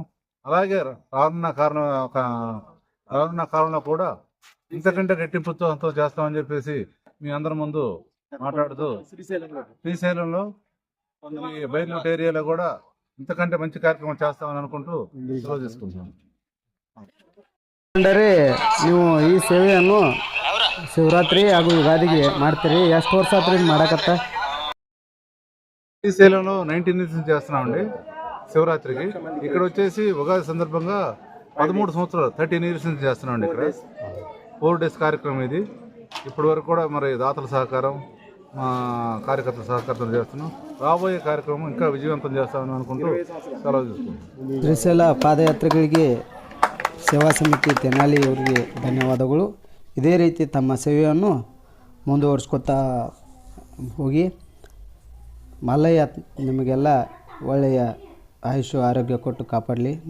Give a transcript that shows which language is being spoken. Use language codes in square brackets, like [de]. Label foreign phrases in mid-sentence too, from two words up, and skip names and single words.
[te] అలాగే రానున్న కాలంలో కూడా ఇంతకంటే రెట్టింపు ఉత్సాహంతో చేస్తామని చెప్పేసి మీ అందరి ముందు మాట్లాడుతూ శ్రీశైలంలో బయలుదేరి ఏరియాలో కూడా ఇంతకంటే మంచి కార్యక్రమం చేస్తామని అనుకుంటూ సెలవు తీసుకుంటాం. [kn] ಅಂದರೆ ನೀವು ಈ ಸೇವೆಯನ್ನು ಶಿವರಾತ್ರಿ ಹಾಗೂ ಯುಗಾದಿಗೆ ಮಾಡ್ತೀರಿ. ಎಷ್ಟು ವರ್ಷ ಆತ್ರಿ ಮಾಡಕತ್ತ? [te] శ్రీశైలంలో 19 నుంచి చేస్తున్నామండి శివరాత్రికి. ఇక్కడ వచ్చేసి ఉగాది సందర్భంగా 13 సంవత్సరాలు 13 ఇయర్స్ నుంచి చేస్తున్నామండి. ఇక్కడ 4 days కార్యక్రమం ఇది. ఇప్పటి వరకు కూడా మరి దాతల సహకారం, కార్యకర్తల సహకారం చేస్తున్నాం. రాబోయే కార్యక్రమం ఇంకా విజయవంతం చేస్తామని అనుకుంటూ సెలవు తీసుకుంటాం. [kn] ಶ್ರೀಶೈಲ ಪಾದಯಾತ್ರೆಗಳಿಗೆ ಸೇವಾ ಸಮಿತಿ ತೆನಾಲಿ ಅವರಿಗೆ ಧನ್ಯವಾದಗಳು. ಇದೇ ರೀತಿ ತಮ್ಮ ಸೇವೆಯನ್ನು ಮುಂದುವರಿಸ್ಕೊತಾ ಹೋಗಿ. ಮಲ್ಲಯ್ಯ ನಿಮಗೆಲ್ಲ ಒಳ್ಳೆಯ ಆಯುಷ್ಯ ಆರೋಗ್ಯ ಕೊಟ್ಟು ಕಾಪಾಡಲಿ.